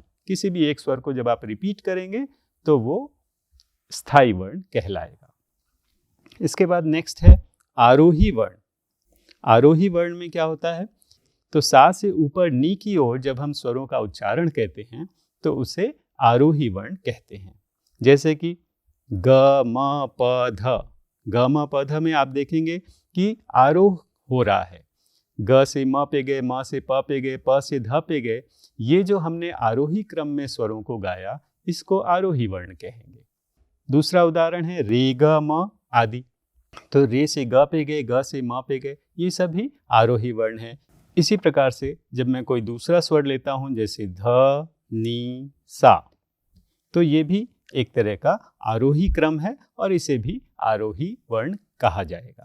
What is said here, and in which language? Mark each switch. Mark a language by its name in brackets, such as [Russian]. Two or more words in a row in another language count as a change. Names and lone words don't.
[Hindi] किसी भी एक स्वर को जब आप रिपीट करेंगे तो वो स्थायी वर्ण कहलाएगा। इसके बाद नेक्स्ट है आरोही वर्ण। आरोही वर्ण में क्या होता है? तो सा से ऊपर नी की ओर जब हम स्वरों का उच्चारण कहते हैं तो उसे आरोही वर्ण कहते हैं। जैसे कि ग म प ध। ग म प ध में आप देखेंगे कि आरोह हो रहा है। ग से म पे गए, म से प पे गए, प से ध पे गए। ये जो हमने आरोही क्रम में स्वरों को गाया इसको आरोही वर्ण कहेंगे। दूसरा उदाहरण है रे ग म आदि। तो रे से ग पे गए, ग से म पे गए, ये सभी आरोही वर्ण हैं। इसी प्रकार से जब मैं कोई दूसरा स्वर लेता हूं जैसे ध, नी, सा, तो ये भी एक तरह का आरोही क्रम है और इसे भी आरोही वर्ण कहा जाएगा।